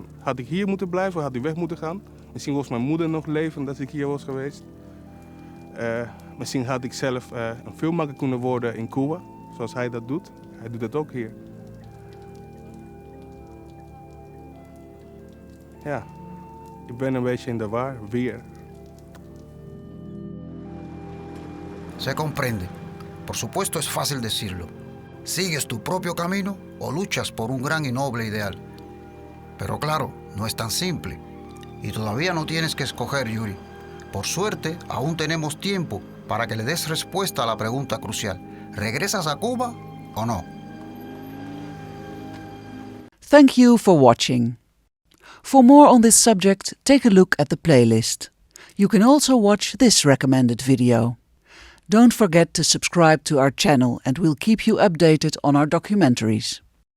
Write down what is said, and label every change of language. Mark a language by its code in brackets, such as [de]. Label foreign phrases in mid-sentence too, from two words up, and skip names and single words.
[nl] Had ik hier moeten blijven, had ik weg moeten gaan? Misschien was mijn moeder nog levend als ik hier was geweest. Misschien had ik zelf een filmmaker kunnen worden in Cuba, zoals hij dat doet. Hij doet dat ook hier. Ja, ik ben een beetje in de war, weer. [es] Se comprende. Por supuesto es fácil decirlo. ¿Sigues tu propio camino o luchas por un gran y noble ideal? Pero claro, no es tan simple. Y todavía no tienes que escoger, Yuri. Por suerte, aún tenemos tiempo para que le des respuesta a la pregunta crucial. ¿Regresas a Cuba o no? [en] Thank you for watching. For more on this subject, take a look at the playlist. You can also watch this recommended video. Don't forget to subscribe to our channel and we'll keep you updated on our documentaries.